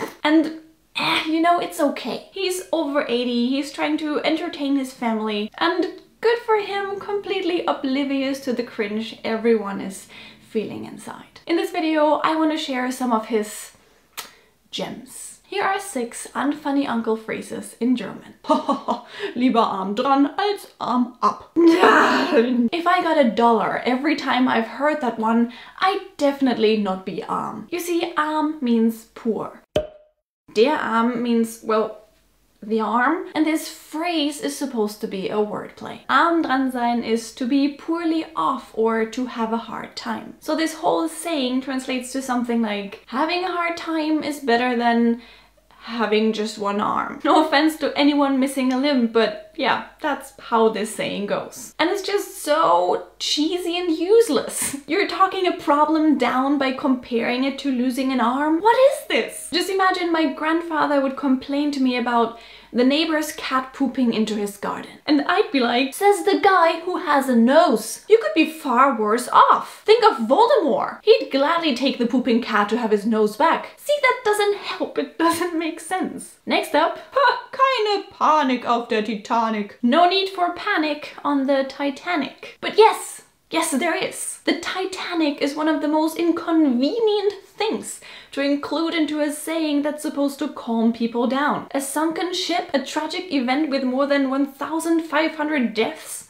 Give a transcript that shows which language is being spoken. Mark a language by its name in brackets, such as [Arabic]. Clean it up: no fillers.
[English] And you know, it's okay. He's over 80, he's trying to entertain his family, and good for him, completely oblivious to the cringe everyone is feeling inside. In this video, I want to share some of his gems. Here are 6 unfunny uncle phrases in German. [German] Lieber Arm dran als Arm ab. [English] If I got $1 every time I've heard that one, I'd definitely not be arm. You see, arm means poor. [German] Der Arm [English] means, well, the arm. And this phrase is supposed to be a wordplay. [German] Arm dran sein [English] is to be poorly off or to have a hard time. So this whole saying translates to something like, having a hard time is better than having just one arm. No offense to anyone missing a limb, but yeah, that's how this saying goes. And it's just so cheesy and useless. You're talking a problem down by comparing it to losing an arm? What is this? Just imagine my grandfather would complain to me about the neighbor's cat pooping into his garden. And I'd be like, says the guy who has a nose. You could be far worse off. Think of Voldemort. He'd gladly take the pooping cat to have his nose back. See, that doesn't help. It doesn't make sense. Next up, [German] keine Panik auf der Titanic. [English] No need for panic on the Titanic. But yes, there is. The Titanic is one of the most inconvenient things to include into a saying that's supposed to calm people down. A sunken ship? A tragic event with more than 1,500 deaths?